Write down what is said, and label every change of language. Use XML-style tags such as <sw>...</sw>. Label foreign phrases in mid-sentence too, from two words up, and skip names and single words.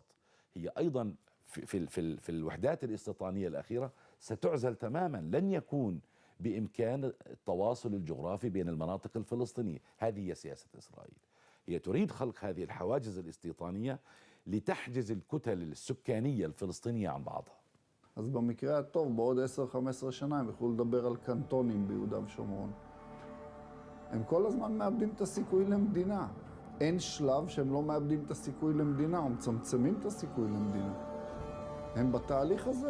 <ar>هي أيضا في الوحدات الاستيطانية الأخيرة ستعزل تماما، لن يكون بإمكان التواصل الجغرافي بين المناطق الفلسطينية. هذه هي سياسة إسرائيل، هي تريد خلق هذه الحواجز الاستيطانية لتحجز الكتل السكانية الفلسطينية عن بعضها.</ar> <he>אז במקרה הטוב, בעוד 10-15 שנה הם יוכלו לדבר על קנטונים ביהודה ושומרון. הם כל הזמן מאבדים את הסיכוי למדינה. אין שלב שהם לא מאבדים את הסיכוי למדינה, או מצמצמים את הסיכוי למדינה. הם בתהליך הזה.</he>